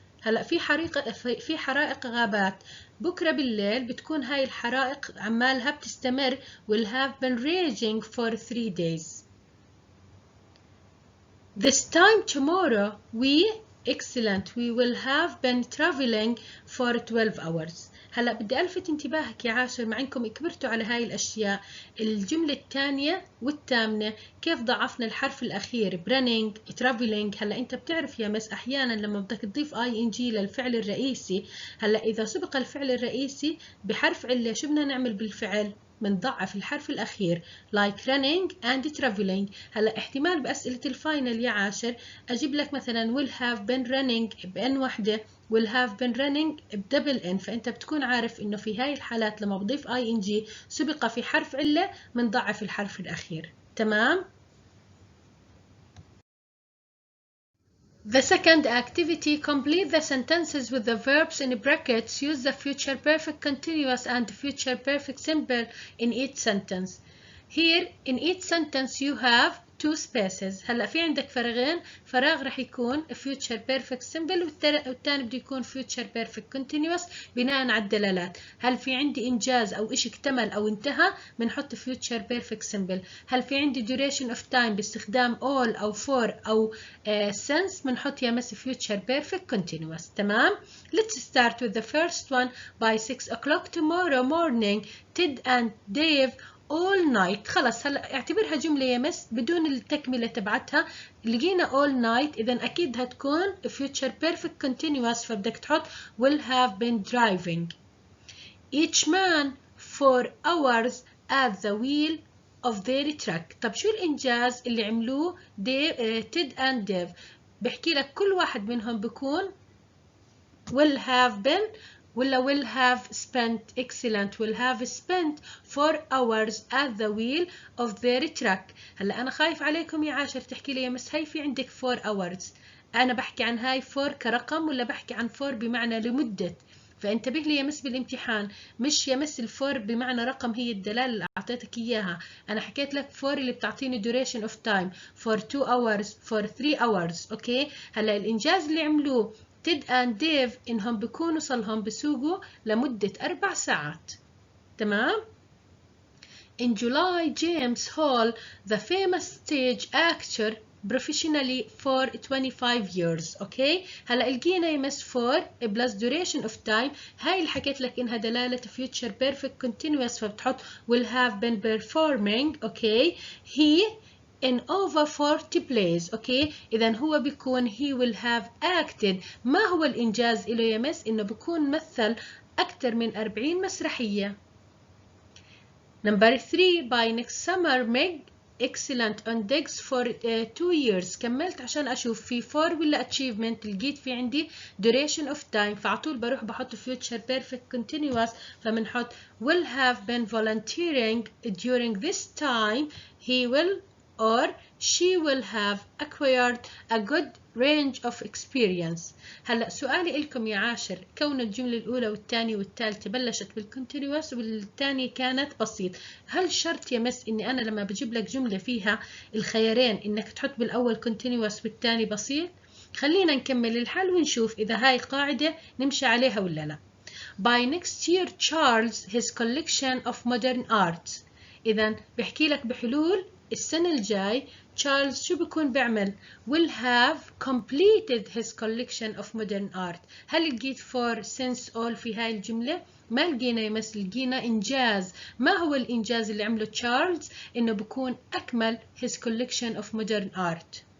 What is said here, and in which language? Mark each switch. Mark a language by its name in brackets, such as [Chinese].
[Arabic] هلا في حرائق غابات بكره بالليل بتكون هاي الحرائق عمالها بتستمر [English] will have been raging for 3 days. This time tomorrow we will have been traveling for 12 hours. [Arabic] هلا بدي الفت انتباهك يا عاشر، مع انكم كبرتوا على هاي الاشياء. الجمله الثانيه والثامنه كيف ضعفنا الحرف الاخير running traveling. هلا انت بتعرف يا مس احيانا لما بدك تضيف ing للفعل الرئيسي، هلا اذا سبق الفعل الرئيسي بحرف عله شو بدنا نعمل بالفعل؟ بنضعف الحرف الأخير [English] like running and traveling. [Arabic] هلا احتمال بأسئلة الفاينل يا عاشر أجيب لك مثلا will have been running بN وحدة will have been running بدبل N، فأنت بتكون عارف إنه في هاي الحالات لما بضيف ing سبق في حرف علة بنضعف الحرف الأخير. [English] تمام؟ The second activity, complete the sentences with the verbs in brackets. Use the future perfect continuous and future perfect simple in each sentence. Here in each sentence you have 2 spaces. [Arabic] هلا في عندك فراغين، فراغ رح يكون future perfect simple والثاني بده يكون future perfect continuous بناء على الدلالات. هل في عندي إنجاز أو إشي اكتمل أو انتهى بنحط future perfect simple. هل في عندي duration of time باستخدام all أو for أو since بنحط يا مس future perfect continuous. [English] تمام؟ Let's start with the first one. By 6 o'clock tomorrow morning Ted and Dave all night. [Arabic] خلص هلا اعتبرها جملة يا مس بدون التكملة تبعتها. لقينا all night إذا أكيد هتكون future perfect continuous، فبدك تحط [English] will have been driving. Each man 4 hours at the wheel of their truck. [Arabic] طب شو الإنجاز اللي عملوه تيد and ديف؟ بحكي لك كل واحد منهم بيكون will have been ولا will have spent. [English] excellent will have spent 4 hours at the wheel of their truck. [Arabic] هلا أنا خايف عليكم يا عاشر تحكي لي يا مس هاي في عندك 4 hours. أنا بحكي عن هاي 4 كرقم ولا بحكي عن 4 بمعنى لمدة؟ فانتبه لي يا مس بالامتحان، مش يا مس الفور بمعنى رقم هي الدلالة اللي أعطيتك إياها. أنا حكيت لك فور اللي بتعطيني [English] duration of time for 2 hours for 3 hours. [Arabic] أوكي، هلا الإنجاز اللي عملوه تيد and ديف إنهم بيكونوا صلهم بسوقوا لمدة 4 ساعات. [English] تمام؟ In July, James Hall, the famous stage actor professionally for 25 years. [Arabic] اوكي، هلا لقينا يمس for plus duration of time. هاي اللي حكيت لك انها دلاله future perfect continuous، فبتحط [English] will have been performing. Okay, he in over 40 plays. [Arabic] اوكي، اذا هو بيكون [English] he will have acted. [Arabic] ما هو الانجاز له يمس؟ انه بيكون مثل اكثر من 40 مسرحيه. [English] Number 3 by next summer Meg excellent on digs for 2 years. [Arabic] كملت عشان أشوف في for ولا achievement. لقيت في عندي duration of time، فعطول بروح بحط future perfect continuous، فمنحط [English] will have been volunteering during this time. He will or she will have acquired a good range of experience. [Arabic] هلا سؤالي لكم يا عاشر، كون الجملة الأولى والثانية والثالثة بلشت بالكونتينيوس والثانية كانت بسيط، هل شرط يا مس إني أنا لما بجيب لك جملة فيها الخيارين إنك تحط بالأول كونتينيوس والثاني بسيط؟ خلينا نكمل الحل ونشوف إذا هاي قاعدة نمشي عليها ولا لا. [English] By next year Charles his collection of modern art. [Arabic] إذا بحكي لك بحلول السنة الجاي تشارلز شو بيكون بيعمل؟ [English] will have completed his collection of modern art. [Arabic] هل لقيت for since all في هاي الجملة؟ ما لقينا يمس، لقينا إنجاز. ما هو الإنجاز اللي عمله تشارلز؟ إنه بيكون أكمل [English] his collection of modern art.